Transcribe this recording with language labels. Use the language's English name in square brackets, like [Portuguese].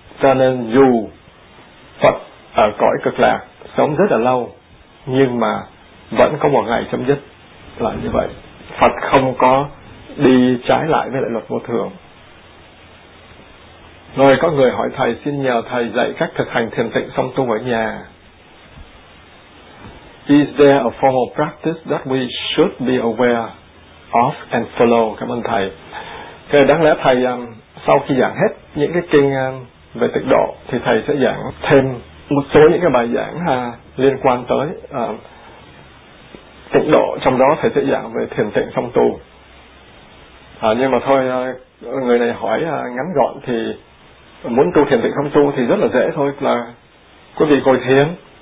[Vietnamese] Cho nên dù Phật ở cõi cực lạc sống rất là lâu, nhưng mà vẫn có một ngày chấm dứt, là như vậy. Phật không có đi trái lại với lại luật vô thường. Rồi có người hỏi thầy, xin nhờ thầy dạy cách thực hành thiền tịnh song tu ở nhà. [English] Is there a formal practice that we should be aware of and follow? [Vietnamese] Cảm ơn thầy. Thế đáng lẽ thầy sau khi giảng hết những cái kinh về tịnh độ thì thầy sẽ giảng thêm một số những cái bài giảng liên quan tới tịnh độ, trong đó thầy sẽ giảng về thiền tịnh song tu. Nhưng mà thôi, người này hỏi ngắn gọn thì muốn tu thiền tịnh song tu thì rất là dễ thôi, là quý vị ngồi thiền,